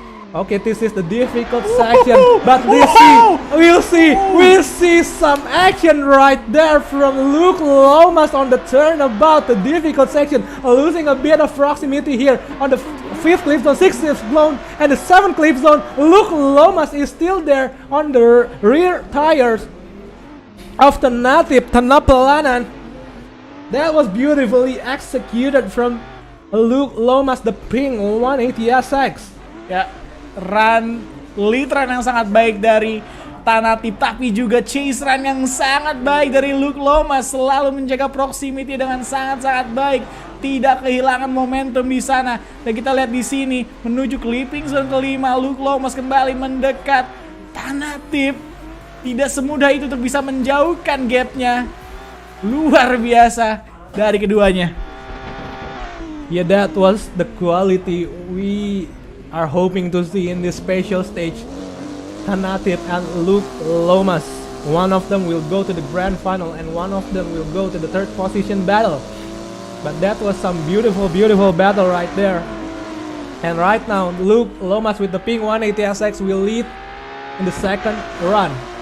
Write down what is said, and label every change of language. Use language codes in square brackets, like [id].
[en] Okay, this is the difficult section, but we'll see some action right there from Luke Lomas on the turnabout, the difficult section, losing a bit of proximity here on the 5th clip zone, 6th clip zone, and the 7th clip zone. Luke Lomas is still there on the rear tires of the native Tanapalanan. That was beautifully executed from Luke Lomas, the pink 180SX. [id] Ya, lead run yang sangat baik dari Tanatip, tapi juga chase run yang sangat baik dari Luke Lomas, selalu menjaga proximity dengan sangat-sangat baik, tidak kehilangan momentum di sana. Dan kita lihat di sini menuju clipping zone kelima, Luke Lomas kembali mendekat Tanatip. Tidak semudah itu untuk bisa menjauhkan gapnya. Luar biasa dari keduanya. [en] Yeah, that was the quality we are hoping to see in this special stage. Tanatip and Luke Lomas. One of them will go to the grand final and one of them will go to the 3rd position battle. But that was some beautiful battle right there. And right now, Luke Lomas with the pink 180SX will lead in the 2nd run.